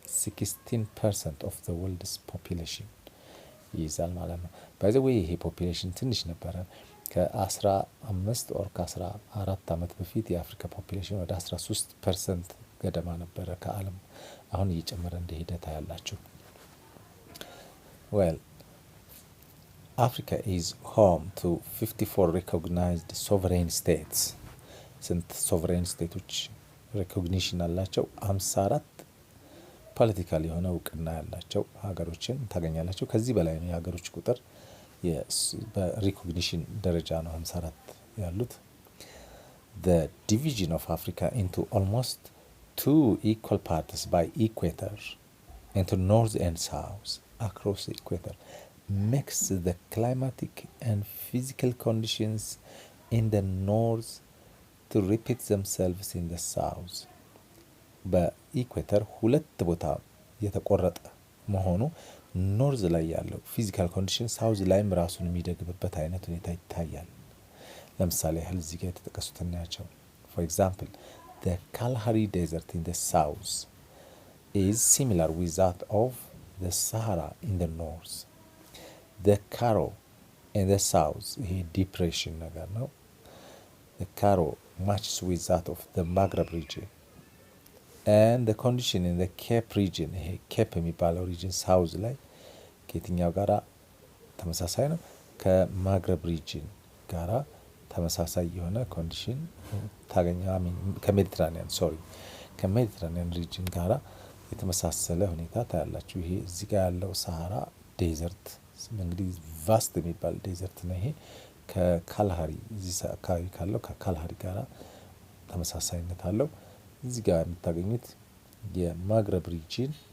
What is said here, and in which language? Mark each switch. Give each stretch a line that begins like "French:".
English: 16% of the world's population
Amharic: ይዛል ማለት ነው። ባይ ዘ ዌይ ይሄ ፖፑሌሽን ትንሽ ነበረ። ከ15 ኦር ከ14 ዓመት በፊት የአፍሪካ ፖፑሌሽን ወደ 13% ገደማ ነበረ ከዓለም። አሁን እየጨመረ እንደሄደ ታያላችሁ።
English: Well, Africa is home to 54 recognized sovereign states.
Amharic: ስንት ሶቨሬን ስቴቶች ሪኮግኒሽን አላቸው? 54 ፖለቲካል የሆነ እውቅና ያላቸው ሀገሮችን ታገኛላችሁ። ከዚህ በላይ ነው የሀገሮች ቁጥር። በሪኮግኒሽን ደረጃ ነው 54 ያሉት።
English: The division of Africa into almost 2 equal parts by equator into north and south across the equator makes the climatic and physical conditions in the north to repeat themselves in the south.
Amharic: በኢኩዌተር ሁለት ቦታ የተቆረጠ መሆኑ ኖርዝ ላይ ያለው ፊዚካል ኮንዲሽን ሳውዝ ላይም ራሱን የሚደግምበት አይነት ሁኔታ ይታያል። ለምሳሌ ያህል እዚህ ጋር የተጠቀሱት እናያቸው።
English: For example, the Kalahari Desert in the south is similar with that of the Sahara in the north. The Karo in the south
Amharic: ይሄ ዲፕሬሽን ነገር ነው።
English: The Karo matches with that of the Maghreb region. And the condition in the Cape region,
Amharic: ይሄ ኬፕ የሚባለው ሪጅን ሳውዝ ላይ ከየትኛው ጋራ ተመሳሳይ ነው? ከማግረብ ሪጅን ጋራ ተመሳሳይ የሆነ ኮንዲሽን ታገኛ ከሜዲትራኒያን ከሜዲትራኒያን ሪጅን ጋራ የተመሳሰለ ሁኔታ ታያላችሁ። ይሄ እዚህ ጋር ያለው ሰሃራ ዴዘርት እንግዲህ ቫስት የሚባል ዴዘርት ነው። ይሄ ከካልሃሪ እዚህ አካባቢ ካለው ከካልሃሪ ጋራ ተመሳሳይነት አለው። እዚህ ጋር የምታገኙት የማግረብ ሪጅን